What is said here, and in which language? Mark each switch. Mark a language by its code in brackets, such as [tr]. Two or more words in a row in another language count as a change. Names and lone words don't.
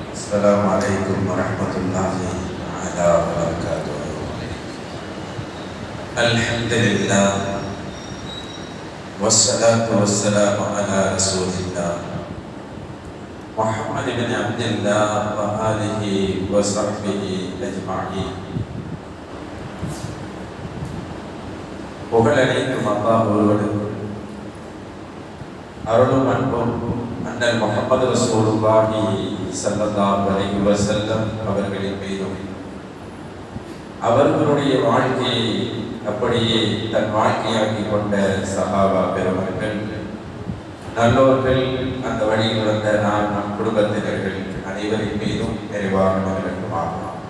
[ar] السلام عليكم ورحمة الله تعالى وبركاته. الحمد لله والصلاة والسلام على رسول الله محمد بن عبد الله وآله وصحبه أجمعين. [ta] புகழனைக்கும் அல்லாஹ் ஒருவனுக்கு அருளும் அன்பும் அண்ணல் முஹம்மது [ar] رسول الله صلى الله عليه وسلم [ta] அவர்களின் மீதும் அவர்களுடைய வாழ்க்கையை அப்படியே தன் வாழ்க்கையாக்கி கொண்ட சஹாபா பெருமக்கள், நல்லோர்கள், அந்த வழியில் வந்த நம் குடும்பத்தினர்கள் அனைவரின் மீதும் நிறைவாக இருக்கட்டும்.